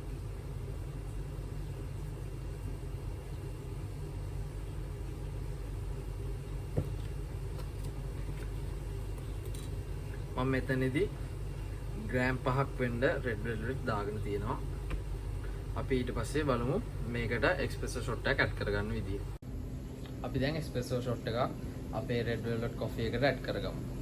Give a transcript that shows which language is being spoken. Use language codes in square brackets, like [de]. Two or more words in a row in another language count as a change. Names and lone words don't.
[si] මම මෙතනදී ග්‍රෑම් 5ක් වෙන්න [en] red velvet [si] දාගෙන තියෙනවා. අපි ඊට පස්සේ බලමු මේකට [en] espresso shot [si] එකක් add කරගන්න විදිය. අපි දැන් [en] espresso shot [si] එක අපේ [en] red velvet coffee [si] එකට add කරගමු.